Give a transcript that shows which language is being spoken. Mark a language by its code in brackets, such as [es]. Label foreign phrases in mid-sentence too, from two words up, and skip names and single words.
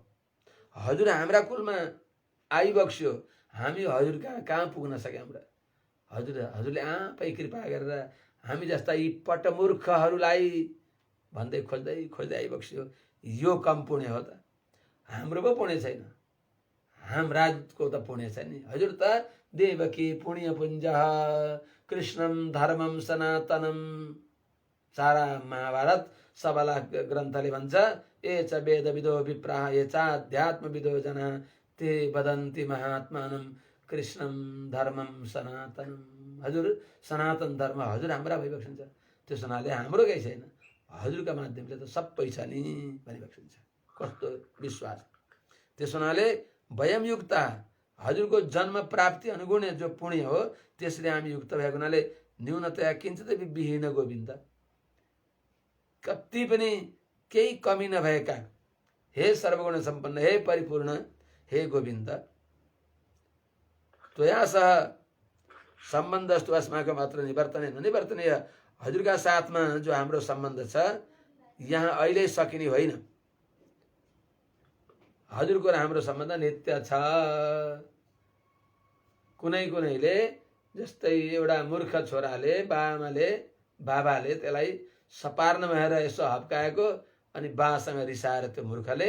[ne] हजुर हाम्रा कुलमा आइबक्स्यो, हामी हजुर कहाँ पुग्न सक्यौँ र। हजुरले आफै कृपा गरेर हामी जस्ता यी पटमूर्खहरूलाई भन्दै खोज्दै आइबक्स्यो। यो कम पुण्य हो त? हाम्रो पो पुण्य छैन, हाम्राको त पुण्य छ नि। हजुर त देवकी पुण्य पुञ्ज [sa] कृष्णम धर्मम सनातनम। [ne] सारा महाभारत सबला ग्रन्थले भन्छ [sa] ए च वेद विदो विप्राः ये चाध्यात्म विदो जना ते वदन्ति महात्मानं कृष्णम धर्मम सनातनम। [ne] हजुर सनातन धर्म हजुर हाम्रा भइबक्सिन्छ। त्यस हुनाले हाम्रो केही छैन, हजुरका माध्यमले त सबै छ नि भनिबक्सिन्छ। कस्तो विश्वास। त्यस हुनाले [sa] वयम युक्ता, [ne] हजुरको जन्म प्राप्ति अनुगुण जो पुण्य हो त्यसले हामी युक्त भएको हुनाले [sa] न्यूनतया किञ्चित विहीन [ne] गोविन्द, कति पनि केही कमी नभएका हे सर्वगुण सम्पन्न, हे परिपूर्ण, हे गोविन्द, [sa] त्वया सह सम्बन्धस्तु अस्माकं अत्र निवर्तने ननिवर्तनीय। [ne] हजुरका साथमा जो हाम्रो सम्बन्ध छ यहाँ अहिले सकिने होइन। हजुरको र हाम्रो सम्बन्ध नित्य छ। कुनैले जस्तै एउटा मूर्ख छोराले बाबाले त्यसलाई सपार्न भएर यसो हप्काएको, अनि बासँग रिसाएर त्यो मूर्खले